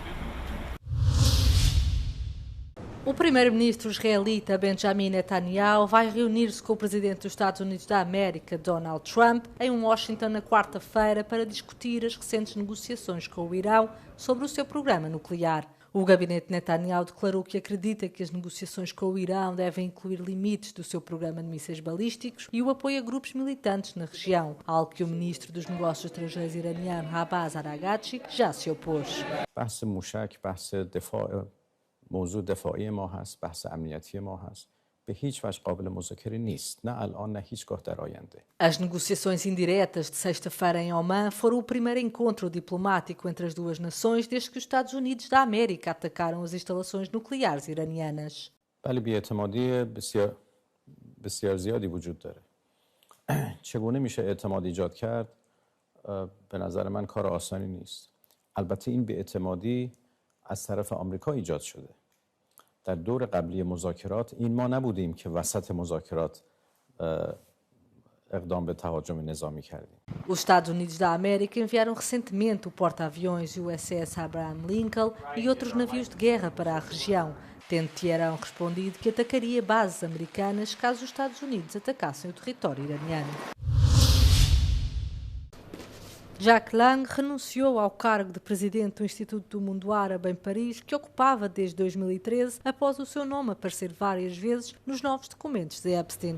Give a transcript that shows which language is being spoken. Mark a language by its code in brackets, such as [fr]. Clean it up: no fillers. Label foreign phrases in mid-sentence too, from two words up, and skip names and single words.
[pt] O primeiro-ministro israelita Benjamin Netanyahu vai reunir-se com o presidente dos Estados Unidos da América, Donald Trump, em Washington na quarta-feira para discutir as recentes negociações com o Irão sobre o seu programa nuclear. O gabinete Netanyahu declarou que acredita que as negociações com o Irão devem incluir limites do seu programa de mísseis balísticos e o apoio a grupos militantes na região, algo que o ministro dos Negócios Estrangeiros iraniano Abbas Araghchi já se opôs. [fa] موضوع دفاعی ما هست، بحث امنیتی ما هست. به هیچ وجه قابل مذاکره نیست، نه الان نه هیچگاه در آینده. [pt] As negociações indiretas de sexta-feira em Oman foram o primeiro encontro diplomático entre as duas nações desde que os Estados Unidos da América atacaram as instalações nucleares iranianas. [fa] ولی بی‌اعتمادی بسیار زیادی وجود داره. چگونه میشه اعتماد ایجاد کرد؟ به نظر من کار آسانی نیست. البته این بی‌اعتمادی از طرف آمریکا ایجاد شده. در دور قبلی مذاکرات این ما نبودیم که وسط مذاکرات اقدام به تهاجم نظامی کردیم. [pt] Os Estados Unidos da América enviaram recentemente o porta-aviões USS Abraham Lincoln e outros navios de guerra para a região, tendo Teherão respondido que atacaria bases americanas caso os Estados Unidos atacassem o território iraniano. Jack Lang renunciou ao cargo de presidente do Instituto do Mundo Árabe em Paris, que ocupava desde 2013, após o seu nome aparecer várias vezes nos novos documentos de Epstein.